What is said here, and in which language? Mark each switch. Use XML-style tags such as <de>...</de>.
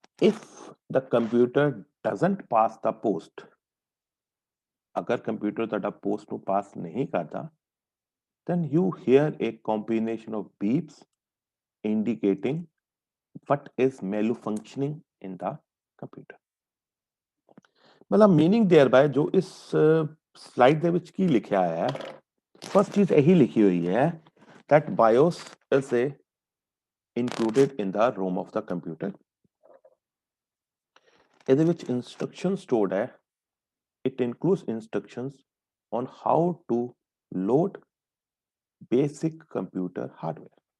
<en>If the computer doesn't pass the post,</en> <hi>अगर computer ਤੁਹਾਡਾ post ਨੂੰ pass नहीं करता,</hi> <en>then you hear a combination of beeps indicating what is malfunctioning in the computer.</en> <hi>मतलब meaning there bye जो इस slide</hi> <pa>ਦੇ ਵਿੱਚ ਕੀ ਲਿਖਿਆ ਹੈ, ਫਸਟ ਚੀਜ਼ ਇਹੀ ਲਿਖੀ ਹੋਈ ਹੈ</pa> <en>that BIOS is included in the ROM of the computer.</en> <pa>ਇਹਦੇ ਵਿੱਚ instruction stored ਹੈ.</pa> <en>It includes instructions on how to load basic computer hardware.</en>